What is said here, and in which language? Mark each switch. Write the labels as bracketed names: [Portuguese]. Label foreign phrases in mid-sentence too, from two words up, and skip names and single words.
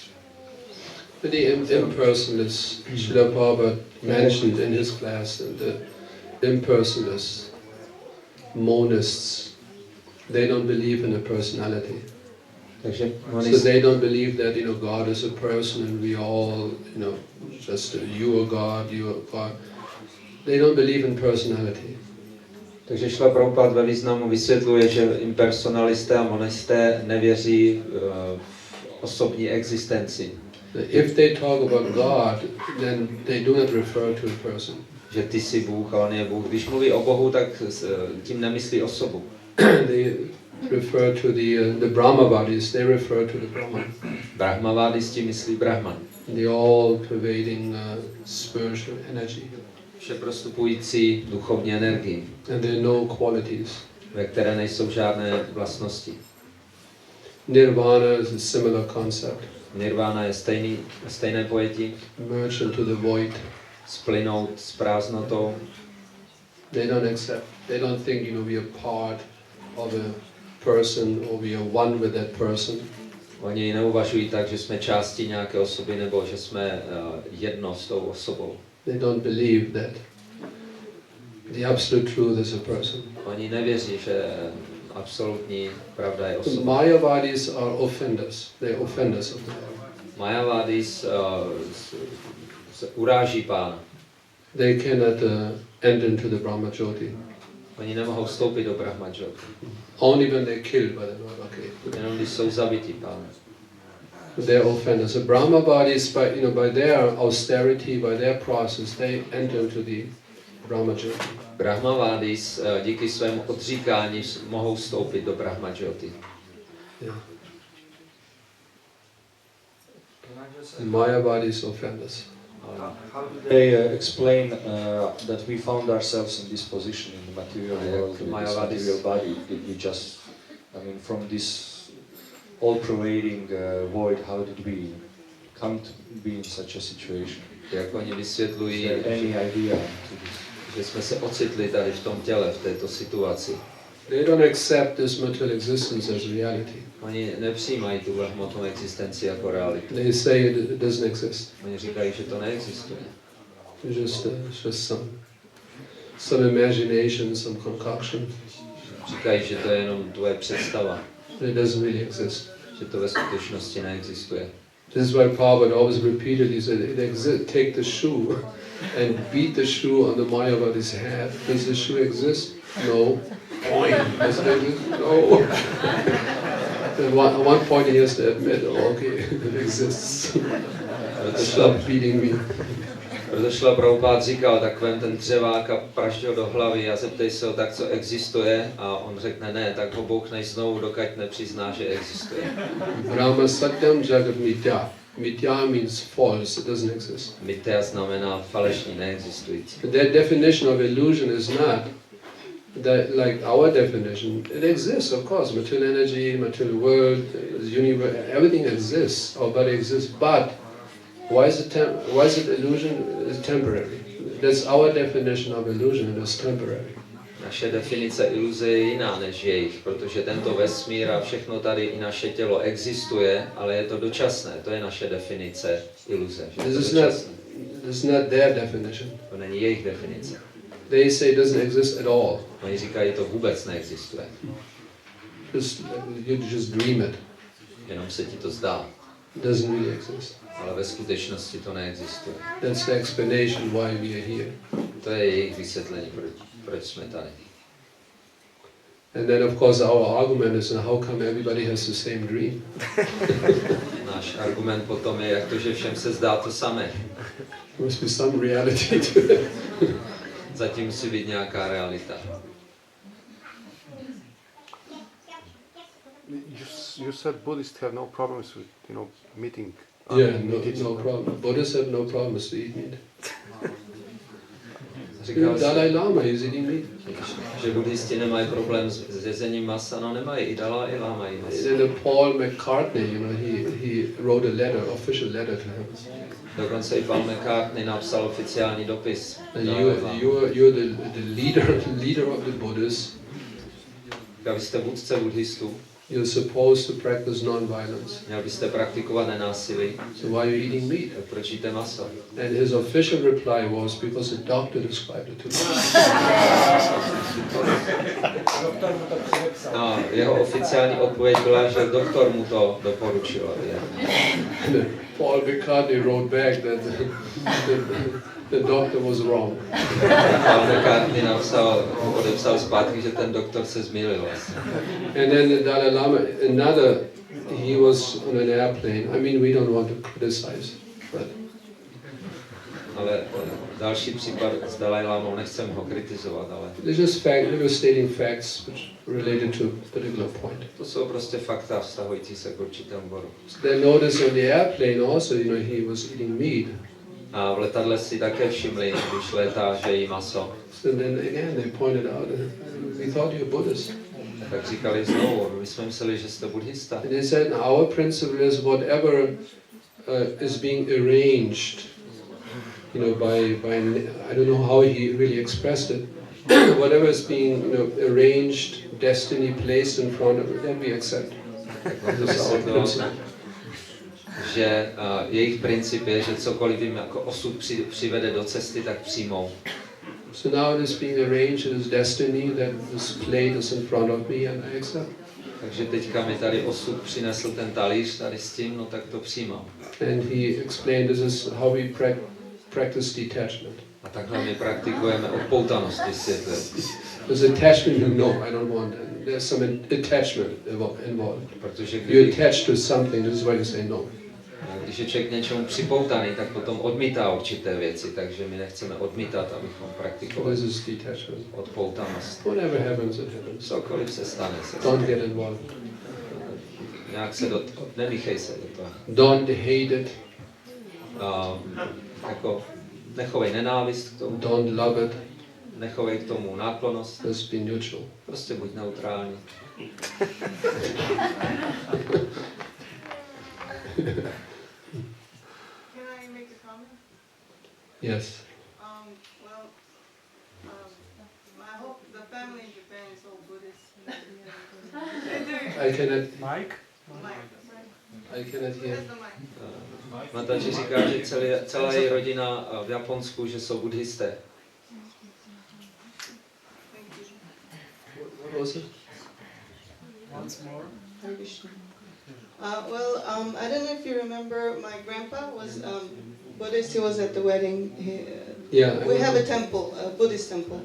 [English] The impersonalists, Srila Prabhupada mentioned in his class, the impersonalists, monists, they don't believe in a personality. [Czech] Takže [English] So they don't believe that, God is a person and we all, just you are God, you are God. They don't believe in personality. [Czech] Takže Šla Prabhupada ve významu vysvětluje, že impersonalisté a monisté nevěří v osobní existenci. [English] If they talk about God, then they do not refer to a person. [Czech] Že ty jsi Bůh a on je Bůh. Když mluví o Bohu, tak tím nemyslí osobu. [English] They refer to the Brahmavadis, they refer to the Brahman. [Czech] Brahmavadisti myslí Brahman. [English] The all-pervading spiritual energy. [Czech] Vše prostupující duchovní energii. [English] And there are no qualities. [Czech] Ve které nejsou žádné vlastnosti. [English] Nirvana is a similar concept. [Czech] Nirvana je stejné pojetí. [English] Merge into the void. [Czech] Splynout s prázdnotou. [English] They don't accept. They don't think, we are part of a person or we are one with that person. [Czech] Oni neuvažují tak, že jsme částí nějaké osoby nebo že jsme jedno s tou osobou. [English] They don't believe that the absolute truth is a person. [Czech] Oni nevěří, že absolutní pravda je [English] The [Czech] osoba. [English] Mayavadis are offenders. They are offenders of the Lord. [Czech] Mayavadis se uráží Pána. [English] They cannot enter into the Brahma Jyoti. [Czech] Oni nemohou vstoupit do Brahmajyoti. [English] Only when they're killed by the Lord. Okay. [Czech] Jenom když jsou zabiti Pánem. [English] They're offenders. The Brahmavadis, by their austerity, by their process, they enter into the Brahmajyoti. [Czech] Brahmavádis díky svému odříkání mohou vstoupit do Brahmajyoti. [English] Yeah. Mayavadis offend us. They explain that we found ourselves in this position in the material world, with this material body. Did we just, I mean, from this all-pervading void, how did we come to be in such a situation? [Czech] Jak oni vysvětlují, [English] Is there any idea to this? [Czech] že jsme se ocitli tady v tom těle, v této situaci. [English] They don't accept this material existence as reality. [Czech] Oni nepřijímají tuhle hmotnou existenci jako realitu. [English] They say it doesn't exist. [Czech] Oni říkají, že to neexistuje. [English] It's just some imagination, some concoction. [Czech] Říkají, že to je jenom tvoje představa. [English] It doesn't really exist. [Czech] Že to ve skutečnosti neexistuje. [English] This is why Prabhupada always repeated, he said, it exists, take the shoe and beat the shoe on the Mayavadi's head. Does the shoe exist? No. Point. Does it exist? No. At one point he has to admit, oh, okay, it exists. Stop beating me. [Czech] Proto šla Prabhupád říkal, tak vem ten dřevák a prašť ho do hlavy a zeptej se ho tak, co existuje, a on řekne ne, tak ho bouchneš znovu, dokud nepřizná, že existuje. [Sanskrit] Brahma Satyam Jagat Mitya. [English] Mitya means false, it doesn't exist. [Czech] Mitya znamená falešný, neexistující. [English] Their definition of illusion is not that like our definition. It exists, of course, material energy, material world, universe, everything exists, our body exists, but why is it illusion? It's temporary. That's our definition of illusion, it is temporary. [Czech] Naše definice iluze je jiná než jejich, protože tento vesmír a všechno tady i naše tělo existuje, ale je to dočasné. To je naše definice iluze. Že [English] This [Czech] to [English] is [Czech] dočasné. [English] not their definition. [Czech] To není jejich definice. [English] They say it doesn't exist at all. [Czech] Oni říkají, to vůbec neexistuje. [English] You just dream it. [Czech] Jenom se ti to zdá. [English] It doesn't really exist. [Czech] Ale ve skutečnosti to neexistuje. [English] That's the explanation why we are here. [Czech] To je jejich vysvětlení, proč jsme tady. [English] And then of course our argument is how come everybody has the same dream? [Czech] Náš argument potom je, jak to, že všem se zdá to samé. [English] Must be some reality to it. [Czech] Zatím musí být nějaká realita. [English] You said Buddhists have no problems with, meeting. Yeah, no problem. Buddhists have no problems to eat meat. [Czech] Říkal [English] Dalai Lama is eating meat. [Czech] že buddhisti nemají problém s jezením masa, no nemají, i Dalai Lama jí maso. [English] Then Paul McCartney, he wrote a letter, official letter to him. [Czech] Dokonce i Paul McCartney napsal oficiální dopis. [English] And you're the leader of the Buddhists. [Czech] A vy jste vůdce buddhistů. [English] You're supposed to practice non-violence. [Czech] Měl byste praktikovat nenásilí. [English] So why are you eating meat? [Czech] Tak proč jíte maso? [English] And his official reply was because the doctor described it to me. [Czech] No, jeho oficiální odpověď byla, že doktor mu to doporučil. [English] Paul McCartney wrote back that the doctor was wrong. [Czech] Paul McCartney odepsal zpátky, že ten doktor se zmýlil. [English] And then the Dalai Lama, he was on an airplane. I mean, we don't want to criticize, but [Czech] Ale další případ s Dalai Lámou, nechcem ho kritizovat, ale [English] it's just fact. We were stating facts which related to a particular point. [Czech] to jsou prostě fakta vztahující se k určitému bodu. [English] So they noticed on the airplane also, he was eating meat. [Czech] A v letadle si také všimli, když létá, že jí maso. [English] So then again, they pointed out, we thought you're Buddhist. [Czech] Tak říkali znovu, my jsme mysleli, že jste buddhista. [English] And they said, our principle is whatever is being arranged, by I don't know how he really expressed it. Whatever is being, arranged, destiny placed in front of it, then we accept. This is our principle. [Czech] Že jejich princip je, že cokoliv jim jako osud přivede do cesty, tak přijmou. [English] So now it is being arranged, it is destiny, that this plate is in front of me and I accept. [Czech] Takže teďka mi tady osud přinesl ten talíř tady s tím, no tak to přijímám. [English] And he explained this is how we practice detachment. [Czech] A takhle my praktikujeme odpoutanost, vysvětluje. [English] There's attachment, no, I don't want that. There's some attachment involved. [Czech] Protože [English] You attach to something, this is why you say no. [Czech] když je člověk k něčemu připoutaný, tak potom odmítá určité věci, takže my nechceme odmítat, abychom praktikovali [English] This is detachment. [Czech] odpoutanost. [English] Whatever happens, it happens. [Czech] Cokoliv se stane, [English] Don't get involved. nějak se nemíchej se do toho. Don't hate it. Jako nechovej nenávist k tomu, Don't love it. nechovej k tomu náklonnost, Just be neutral. prostě buď neutrální. Can I make a comment? Yes. I hope the family in Japan is all Buddhist. I cannot. Mike? I cannot hear. Where's the mic? [Czech] Mataji říká, že celá její rodina v Japonsku, že jsou buddhisté. [English] What was it? Once more. I don't know if you remember, my grandpa was Buddhist. He was at the wedding. Yeah. We have a temple, a Buddhist temple